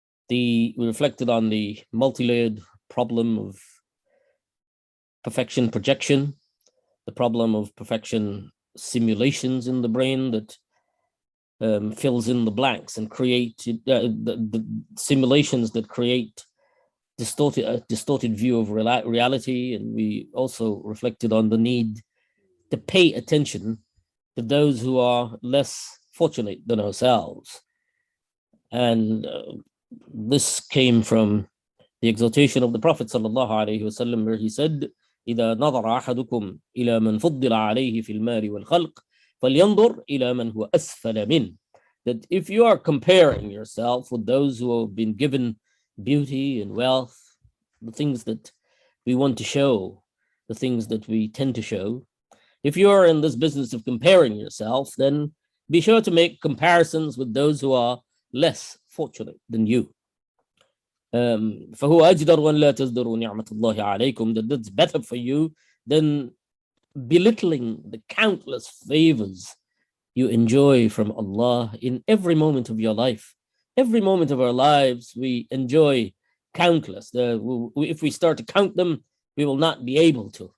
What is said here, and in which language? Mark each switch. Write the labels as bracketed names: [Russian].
[English] We reflected on the multi-layered problem of perfection projection, the problem of perfection simulations in the brain that fills in the blanks and create the simulations that create a distorted view of reality. And we also reflected on the need to pay attention to those who are less fortunate than ourselves. And this came from the exhortation of the Prophet ﷺ, where he said, [Arabic] إِذَا نَظَرَ أَحَدُكُمْ إِلَى مَنْ فُضِّلَ عَلَيْهِ فِي الْمَالِ وَالْخَلْقِ فَلْيَنْظُرْ إِلَى مَنْ هُوَ أَسْفَلَ مِنْهِ. [English] That if you are comparing yourself with those who have been given beauty and wealth, the things that we want to show, the things that we tend to show, if you are in this business of comparing yourself, then be sure to make comparisons with those who are less fortunate than you. [Arabic] فهو أجدر وأن لا تزدروا نعمة الله عليكم. [English] That's better for you than belittling the countless favors you enjoy from Allah in every moment of your life. Every moment of our lives, we enjoy countless. If we start to count them, we will not be able to.